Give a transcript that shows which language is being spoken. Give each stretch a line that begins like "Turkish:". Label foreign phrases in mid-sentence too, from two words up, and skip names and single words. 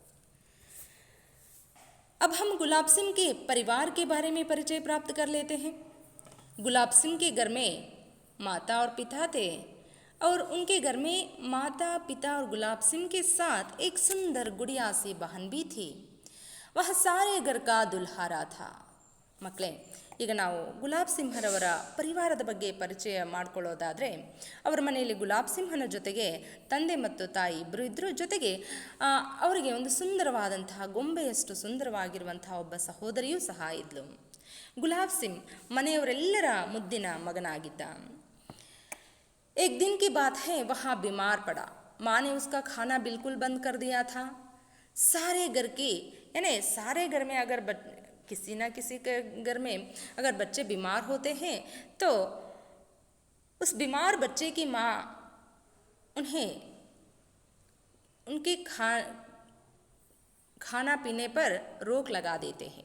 Hindi: अब हम गुलाब सिंह के परिवार के बारे में परिचय प्राप्त कर लेते हैं. गुलाब सिंह के घर में माता और पिता थे और उनके घर में माता, पिता और गुलाब सिंह के साथ एक सुंदर गुड़िया सी बहन भी थी. वह सारे घर का दुल्हारा था.
Kannada: ಮಕ್ಕಳೇ, ಈಗ ನಾವು ಗುಲಾಬ್ ಸಿಂಹರವರ ಪರಿವಾರದ ಬಗ್ಗೆ ಪರಿಚಯ ಮಾಡಿಕೊಳ್ಳೋದಾದರೆ, ಅವರ ಮನೆಯಲ್ಲಿ ಗುಲಾಬ್ ಸಿಂಹನ ಜೊತೆಗೆ ತಂದೆ ಮತ್ತು ತಾಯಿ ಇಬ್ಬರು ಇದ್ದರು. ಜೊತೆಗೆ ಅವರಿಗೆ ಒಂದು ಸುಂದರವಾದಂತಹ, ಗೊಂಬೆಯಷ್ಟು ಸುಂದರವಾಗಿರುವಂತಹ ಒಬ್ಬ ಸಹೋದರಿಯೂ ಸಹ ಇದ್ಲು. ಗುಲಾಬ್ ಸಿಂಗ್ ಮನೆಯವರೆಲ್ಲರ ಮುದ್ದಿನ ಮಗನಾಗಿದ್ದ.
Hindi: एक दिन की बात है, वहाँ बीमार पड़ा. माँ ने उसका खाना बिल्कुल बंद कर दिया था. सारे घर की, यानी सारे घर में अगर किसी ना किसी के घर में अगर बच्चे बीमार होते हैं तो उस बीमार बच्चे की माँ उन्हें उनके खाना पीने पर रोक लगा देते हैं.